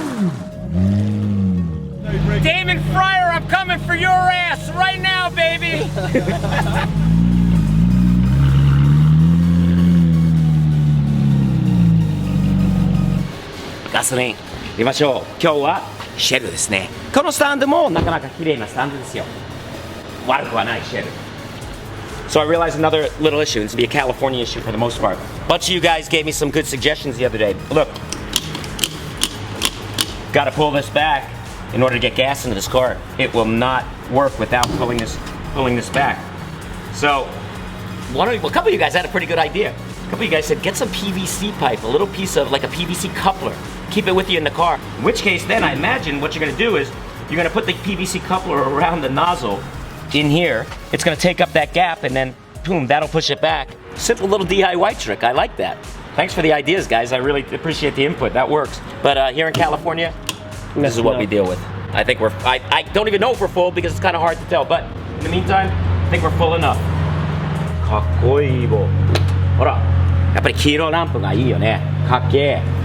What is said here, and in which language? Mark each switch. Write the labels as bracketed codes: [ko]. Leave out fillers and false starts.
[en] Damon Fryer, I'm coming for your ass right now, baby! [ja] ガソリン入れましょう。今日はシェルですね。このスタンドもなかなか綺麗なスタンドですよ。悪くはないシェル。 [en] So I realized another little issue. This will be a California issue for the most part. Bunch of you guys gave me some good suggestions the other day. Look, gotta pull this back in order to get gas into this car. It will not work without pulling this back. So, a couple of you guys had a pretty good idea. A couple of you guys said, get some PVC pipe, a little piece of like a PVC coupler. Keep it with you in the car. In which case, then I imagine what you're gonna do is you're gonna put the PVC coupler around the nozzle in here. It's gonna take up that gap and then, boom, that'll push it back. Simple little DIY trick. I like that. Thanks for the ideas, guys. I really appreciate the input. That works. But here in California, this is what we deal with. I think I don't even know if we're full because it's kind of hard to tell. But in the meantime, I think we're full enough. [ja] かっこいい棒。ほら、やっぱり黄色ランプがいいよね。かっけえ。